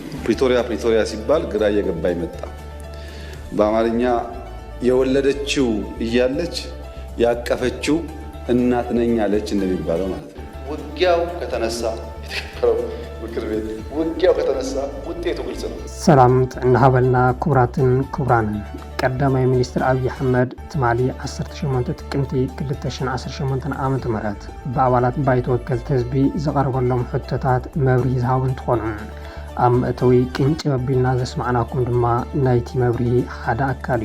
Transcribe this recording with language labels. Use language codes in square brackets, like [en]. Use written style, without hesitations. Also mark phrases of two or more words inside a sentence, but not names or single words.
[am] ፕሪቶሪያ ሲባል ግራ እየገባ ይመጣ። በአማርኛ የወለደችው እያለች ያቀፈችው እናት ነኝ አለች እንደሚባለው ማለት ነው። ውጊያው ከተነሳ የተከበረው ምክር ቤት ውጊያው ከተነሳ ውጤቱ ግልጽ ነው። [ti] ሰላም ጥዕና ክቡራትን ክቡራንን ቀዳማይ ሚኒስትር አብይ አሕመድ ትማሊ 18 ጥቅምቲ 2018 ዓመተ ምህረት በአባላት ባይቶ ወከልቲ ህዝቢ ዝቐርበሎም ሕቶታት መብሪ ዝሃቡ እንትኾኑ ኣብ መእተዊ ቅንጭ በቢልና ዘስማዕናኩም ድማ ናይቲ መብሪ ሓደ ኣካል